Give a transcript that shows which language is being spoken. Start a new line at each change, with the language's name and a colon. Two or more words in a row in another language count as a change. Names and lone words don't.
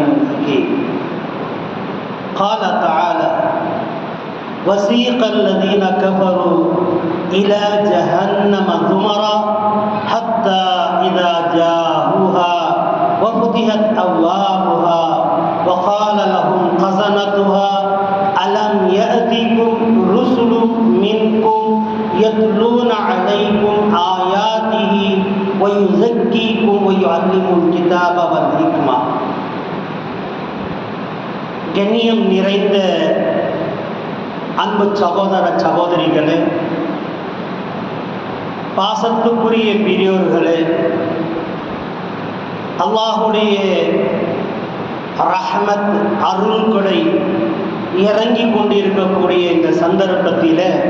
Arabic: الحكيم قال تعالى وسيق الذين كفروا إلى جهنم زمرا حتى إذا جاءوها وفتحت أبوابها وقال لهم خزنتها ألم يأتكم رسل منكم يتلون عليكم آياته ويزكيكم ويعلمكم الكتاب والحكمة
Tamil: கண்ணியம் நிறைந்த அன்பு சகோதர சகோதரிகளே, பாசத்துக்குரிய பெரியோர்களே, அல்லாஹுடைய ரஹ்மத் அருள் கொடை இறங்கி கொண்டிருக்கக்கூடிய இந்த சந்தர்ப்பத்தில்